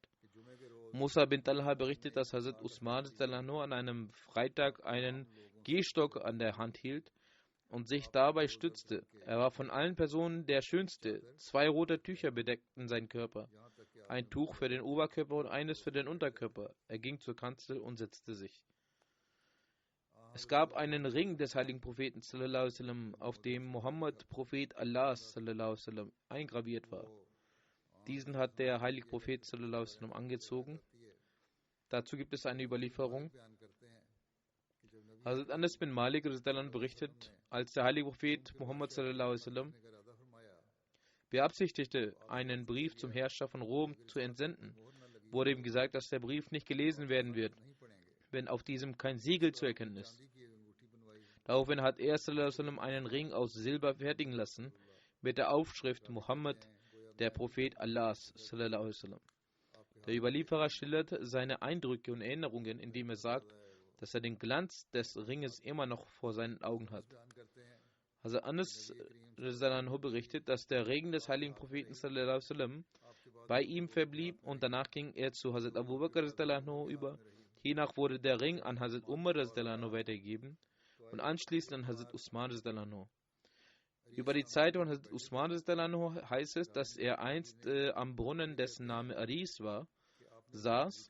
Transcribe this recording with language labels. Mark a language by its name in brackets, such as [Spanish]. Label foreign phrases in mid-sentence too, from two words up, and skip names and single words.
[German] Musa bin Talha berichtet, dass Hazrat Usman an einem Freitag einen Gehstock an der Hand hielt und sich dabei stützte. Er war von allen Personen der Schönste. 2 rote Tücher bedeckten seinen Körper. Ein Tuch für den Oberkörper und eines für den Unterkörper. Er ging zur Kanzel und setzte sich. Es gab einen Ring des heiligen Propheten [Arabic] صلى الله عليه وسلم, [German] auf dem Muhammad, Prophet Allahs [Arabic] صلى الله عليه وسلم, [German] eingraviert war. Diesen hat der heilige Prophet [Arabic] صلى الله عليه وسلم [German] angezogen. Dazu gibt es eine Überlieferung. Hazrat Anas bin Malik berichtet, als der heilige Prophet Muhammad [Arabic] صلى الله عليه وسلم [German] beabsichtigte, einen Brief zum Herrscher von Rom zu entsenden, wurde ihm gesagt, dass der Brief nicht gelesen werden wird, wenn auf diesem kein Siegel zu erkennen ist. Daraufhin hat er [Arabic] صلى الله عليه وسلم [German] einen Ring aus Silber fertigen lassen mit der Aufschrift Muhammad, der Prophet Allahs sallallahu alaihi wasallam. Der Überlieferer schildert seine Eindrücke und Erinnerungen, indem er sagt, dass er den Glanz des Ringes immer noch vor seinen Augen hat. Also Anas berichtet, dass der Regen des heiligen Propheten [Arabic] صلى الله عليه وسلم [German] bei ihm verblieb und danach ging er zu Hazrat Abu Bakr über. Hiernach wurde der Ring an Hazrat Umar weitergegeben und anschließend an Hazrat Usman. Über die Zeit von Hazrat Usman heißt es, dass er einst am Brunnen, dessen Name Aris war, saß.